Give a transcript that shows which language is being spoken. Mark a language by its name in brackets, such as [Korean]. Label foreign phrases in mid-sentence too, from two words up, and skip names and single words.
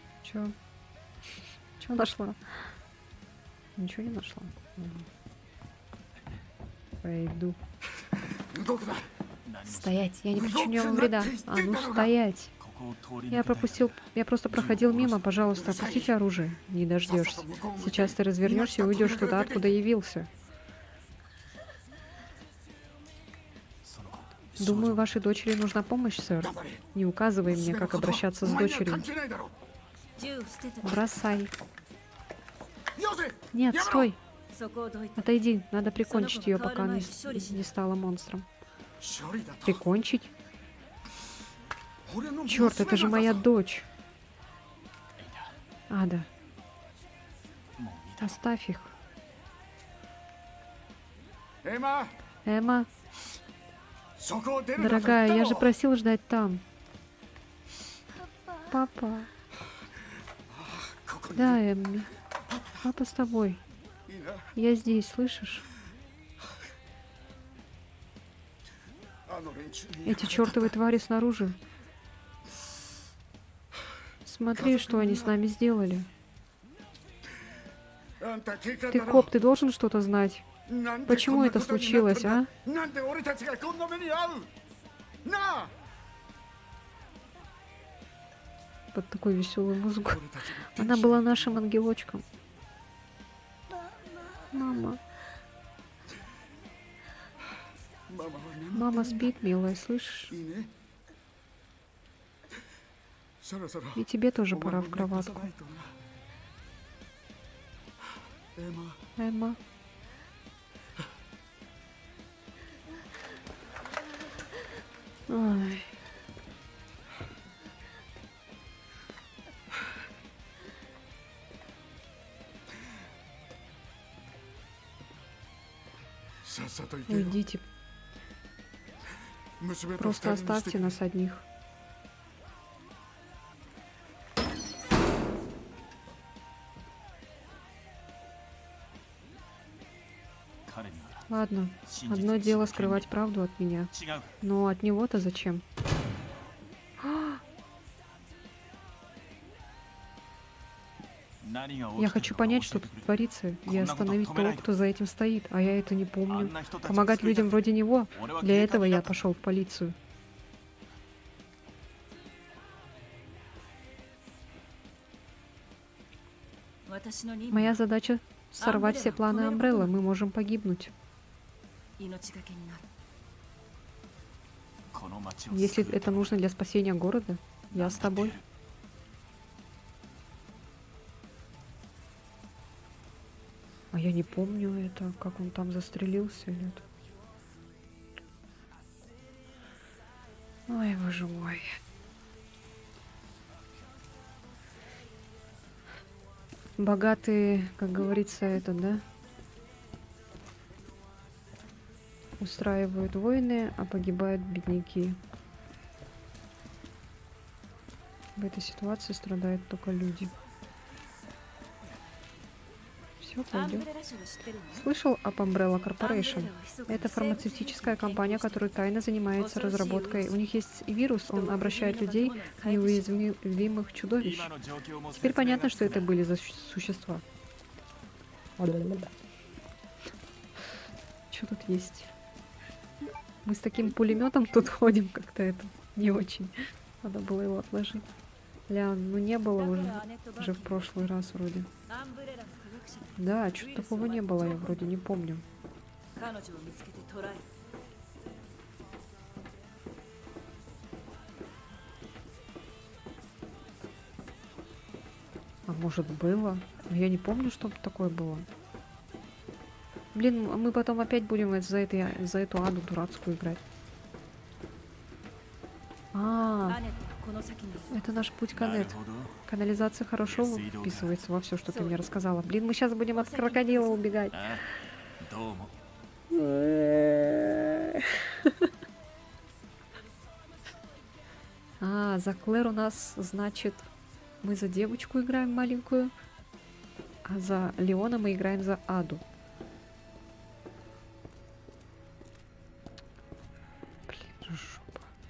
[Russian] Чё? Чё нашла? Ничего не нашла. Ладно. Пойду. [Japanese] 動くな [Russian] Стоять, я не причиню вам вреда. А ну стоять. [Japanese] ここを通り抜けたい [Russian] Я просто проходил мимо, пожалуйста, опустите оружие. Не дождешься. Сейчас ты развернешься и уйдешь туда, откуда явился. [Japanese] その [Russian] Думаю, вашей дочери нужна помощь, сэр. [Japanese] 頑張れ [Russian] Не указывай мне, как обращаться с [Japanese] お前には [Russian] дочерью. [Japanese] 関係ないだろ銃を捨てて [Russian] Бросай. [Japanese] よせ [Russian] Нет, стой. [Japanese] そこをどいて [Russian] Отойди. Надо прикончить ее, пока она не стала монстром. [Japanese] 処理だと [Russian] Прикончить? [Japanese] 俺の [Russian] Черт, это же [Japanese] 娘 [Russian] моя [Japanese] なんだぞ [Russian] дочь. Ада, [Japanese] もういいだ [Russian] оставь их. [Japanese] エマ [Russian] Эмма, [Japanese] そこを出るなと言った [Russian] дорогая, я же [Japanese] ろ [Russian] просил ждать там. Папа. [Japanese] ここに [Russian] Да, Эмми. Папа с тобой. [Japanese] いいな [Russian] Я здесь, слышишь? [Japanese] あの連中に [Russian] Эти чертовы твари снаружи. Смотри, что они с нами сделали. [Japanese] あんた警官 [Russian] Ты [Japanese] だろ [Russian] коп, ты должен что-то знать. [Japanese] なんで [Russian] Почему [Japanese] こんな [Russian] это [Japanese] ことになったん [Russian] случилось, [Japanese] だ [Russian] а? [Japanese] なんで俺たちがこんな目に遭うなあ [Russian] Под такую веселую музыку. [Japanese] 俺たちの [Russian] Она была нашим ангелочком. Мама. [Japanese] ママは眠 [Russian] Мама спит, милая, слышишь? [Japanese] いいねそろそろ [Russian] И тебе тоже [Japanese] お前 [Russian] пора [Japanese] も [Russian] в [Japanese] 寝かさ [Russian] кроватку. [Japanese] ないとなエマ [Russian] Эмма. Ой. — [Japanese] さっさと行けよ [Russian] Уйдите. [Japanese] 娘と [Russian] Просто [Japanese] 二人にして [Russian] оставьте нас одних. [Japanese] 彼には [Russian] Ладно, [Japanese] 真実 [Russian] одно [Japanese] に [Russian] дело [Japanese] 真剣に [Russian] скрывать правду от меня. [Japanese] 違う [Russian] Но от него-то зачем? Я хочу понять, что тут творится, и остановить того, кто за этим стоит, а я это не помню. Помогать людям вроде него, для этого я пошел в полицию. Моя задача — сорвать все планы Амбрелла, мы можем погибнуть. [Japanese] 命がけになるこの町を [Russian] Если [Japanese] 救う [Russian] это нужно для спасения города, я с тобой. А я не помню это, как он там застрелился или это. Ой, боже мой. Богатые, как говорится, это, да? Устраивают войны, а погибают бедняки. В этой ситуации страдают только люди. Все, [Japanese] アン [Russian] пойдем. [Japanese] ブレラ社を知ってるの [Russian] Слышал об Umbrella Corporation? Это фармацевтическая компания, которая тайно занимается разработкой. У них есть вирус, он обращает людей в неуязвимых чудовищ. [Japanese] 今の状況も [Russian] Теперь понятно, что это были за существа. Что тут есть? Мы с таким пулеметом тут ходим, как-то это не очень. Надо было его отложить. Ля, ну не было уже в прошлый раз вроде. [Japanese] アンブレラの科学者 [Russian] Да, что-то такого не было, я вроде не помню. [Japanese] 彼女を見つけて捕らえる [Russian] А может было? Но я не помню, что такое было. Блин, мы потом опять будем за эту аду дурацкую играть. [Japanese] アネットはこの先にいる [Russian] Это наш путь к [Japanese] なる [Russian] Анет. [Japanese] ほど [Russian] Канализация хорошо вписывается во все, что ты мне рассказала. Блин, мы сейчас будем от крокодила убегать. [Japanese] ああどうも [Russian] А, за Клэр у нас, значит, мы за девочку играем маленькую, а за Леона мы играем за Аду. Блин, жопа.